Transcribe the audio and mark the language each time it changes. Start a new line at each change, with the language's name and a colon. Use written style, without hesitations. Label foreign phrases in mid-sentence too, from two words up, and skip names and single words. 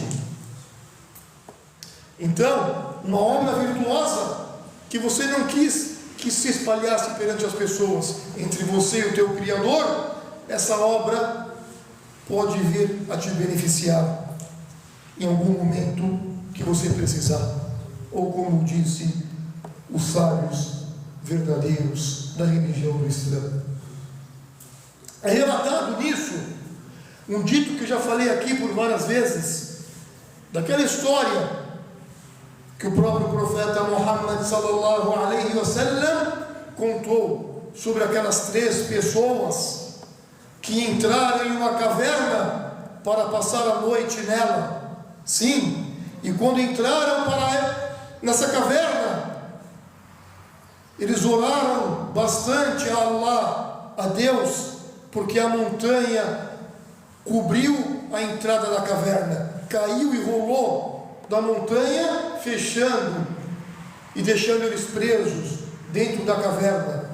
Portuguese: Então, uma obra virtuosa que você não quis que se espalhasse perante as pessoas, entre você e o teu Criador, essa obra pode vir a te beneficiar em algum momento que você precisar, ou como disse os sábios verdadeiros da religião cristã. É relatado nisso um dito que eu já falei aqui por várias vezes, daquela história que o próprio profeta Muhammad
Arabic: صلى الله عليه وسلم
Portuguese: contou sobre aquelas 3 pessoas que entraram em uma caverna para passar a noite nela. Sim, e quando entraram nessa caverna, eles oraram bastante a Allah, a Deus, porque a montanha cobriu a entrada da caverna, caiu e rolou da montanha, fechando e deixando eles presos dentro da caverna.